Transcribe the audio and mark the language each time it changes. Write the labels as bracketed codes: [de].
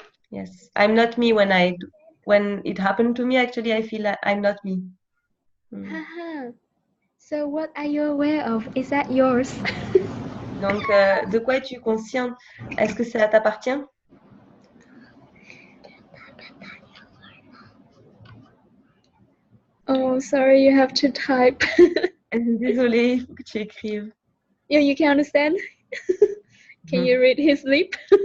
[en] Yes, I'm not me when it happened to me. Actually, I feel like I'm not me. So what are you aware of? Is that yours? [fr] Donc, de quoi es-tu consciente? Est-ce que ça t'appartient? [en] Oh, sorry, you have to type. [fr] Désolée, il faut que tu écrives. [en] Yeah, you can understand? Can you read his lip?